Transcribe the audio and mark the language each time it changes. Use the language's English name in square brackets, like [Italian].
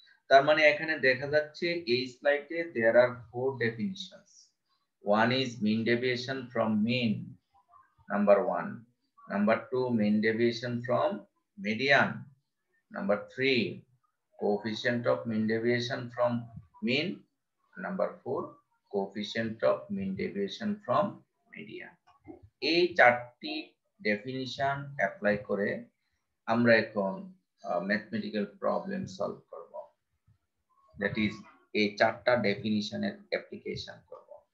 [Bangla] তার মানে এখানে দেখা যাচ্ছে এই স্লাইডে [English] There are 4 definitions. One is mean deviation from mean, number 1. Number 2, mean deviation from median. Number 3, coefficient of mean deviation from mean. Number 4, coefficient of mean deviation from median. [Bangla] এই চারটি definition apply করে আমরা এখন mathematical problem solve করব, [English] that is [Bangla] এই চারটা ডেফিনিশনের application করব।